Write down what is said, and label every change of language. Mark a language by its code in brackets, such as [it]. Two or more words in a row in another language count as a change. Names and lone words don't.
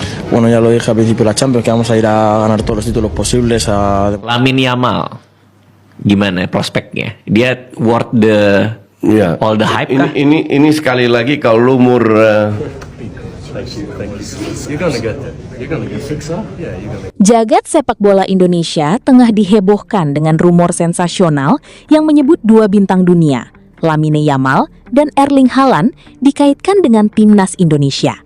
[es] Bueno, ya lo dije al principio de la Champions, que vamos a ir a ganar todos los títulos posibles. [id] Lamine Yamal, gimana prospeknya? Dia [en] worth the all the hype [id] kah? Ini sekali lagi kalau umur Jagat sepak bola Indonesia tengah dihebohkan dengan rumor sensasional yang menyebut dua bintang dunia, Lamine Yamal dan Erling Haaland, dikaitkan dengan timnas Indonesia.